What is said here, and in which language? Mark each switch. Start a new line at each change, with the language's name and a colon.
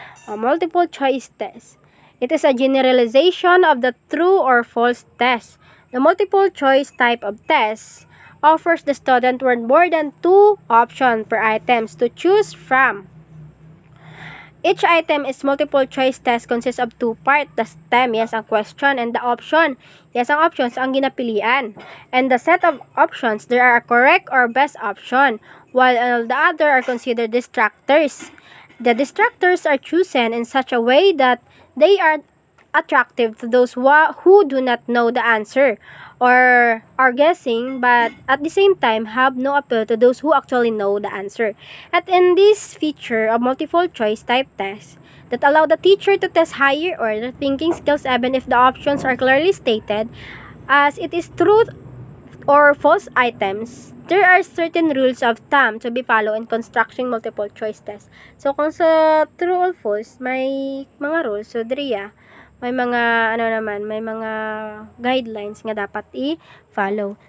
English: A multiple choice test. It is a generalization of the true or false test. The multiple choice type of test offers the student with more than 2 options per items to choose from. Each item is multiple choice test consists of 2 parts. The STEM, yes, ang question, and the option.
Hiligaynon: Yes, ang options, ang ginapilian.
English: And the set of options, there are a correct or best option, while the other are considered distractors. The distractors are chosen in such a way that they are attractive to those who do not know the answer or are guessing, but at the same time have no appeal to those who actually know the answer. And in this feature of multiple choice type test that allow the teacher to test higher order thinking skills even if the options are clearly stated as it is true or false items, there are certain rules of thumb to be followed in constructing multiple choice test.
Hiligaynon: So, kung sa true or false, may mga rules. So, diriya, may mga, may mga guidelines nga dapat i-follow.